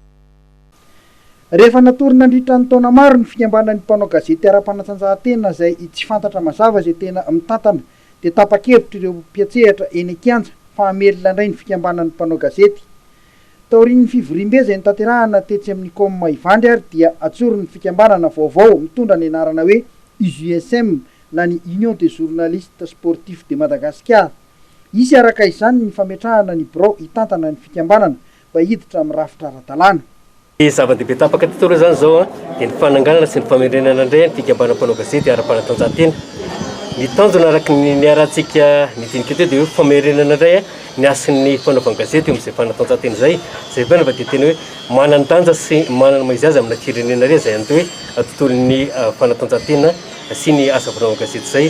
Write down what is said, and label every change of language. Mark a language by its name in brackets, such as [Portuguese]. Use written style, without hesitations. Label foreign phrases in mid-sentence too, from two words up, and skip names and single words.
[Malagasy] Rehefa natorina nandritra ny taona maro ny fikambanan'ny mpanao gazety ara-panatanjahantena izay tsy fantatra mazava izay tena mitantana dia tapa-kevitra ireo mpiatsehatra eny an-kianja fa hamelona indray ny fikambanan'ny mpanao gazety. Taorian'ny fivoriam-be izay notanterahana tetsy amin'ny Koma Ivandry ary dia atsorin'ny fikambanana vaovao mitondra ny anarana hoe UJSM na ny Union des journalistes sportifs de Madagascar. Isy araka izany ny fametrahana ny birao hitantana ny fikambanana mba hiditra amin'ny rafitra ara-dalàna. Zava-dehibe tapaka titolo zany zao dia ny fananganana sy ny famerenana indray ny fikambanana mpanao gazety ara-panatanjahantena. Ny tanjona araka ny arahantsika nidinika teo dia hoe famerenana indray ny asin'ny fanaovana gazety eo amin'izay fanatanjahantena izay bana fa dia tena hoe manana tanja sy manana maizy azy amina firenena iray izay antao hoe tontolon'ny fanatanjahantena sy ny asa fanaovana gazety izay.